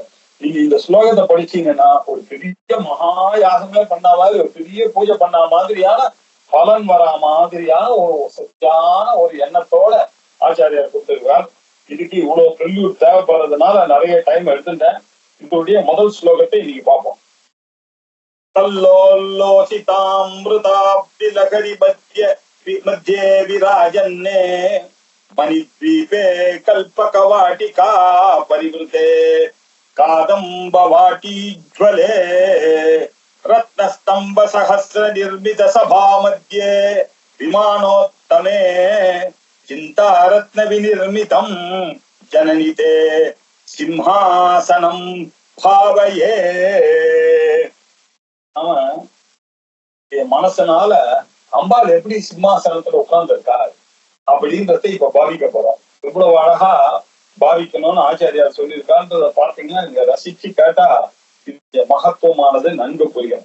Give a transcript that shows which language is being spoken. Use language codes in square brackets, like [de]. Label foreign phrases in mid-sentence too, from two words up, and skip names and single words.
[ta] நீங்க இந்த ஸ்லோகத்தை படிச்சீங்கன்னா ஒரு பெரிய மகா யாகமே பண்ண மாதிரி, ஒரு பெரிய பூஜை பண்ண மாதிரியான பலன் வரா மாதிரியான ஒரு சத்தியான ஒரு எண்ணத்தோட ஆச்சாரியார் கொடுத்திருக்கிறார். இதுக்கு இவ்வளவு ப்ரில்யூட் தேவைப்படுறதுனால நிறைய டைம் எடுத்துட்டேன். இதோடைய முதல் ஸ்லோகத்தை இன்னைக்கு பார்ப்போம். [sa] तल्लोल्लोसितामृताब्धि लहरी मध्ये विराजन्ने मणिद्वीपे कल्पकवाटिका परिवृते कादम्बवाटीज्वले रत्नस्तंभ सहस्र निर्मित सभा मध्ये विमानोत्तमे चिन्तारत्न विनिर्मितं जननिते सिंहासनं भावये. [ta] அவன் என் மனசனால அம்பாள் எப்படி சிம்மாசனத்துல உட்கார்ந்து இருக்காரு அப்படின்றத இப்ப பாவிக்க போறோம். இவ்வளவு அழகா பாவிக்கணும்னு ஆச்சாரியார் சொல்லியிருக்கான்றத பாத்தீங்கன்னா நீங்க ரசிச்சு கேட்டா இந்த மகத்துவமானது நன்கு புரியும்.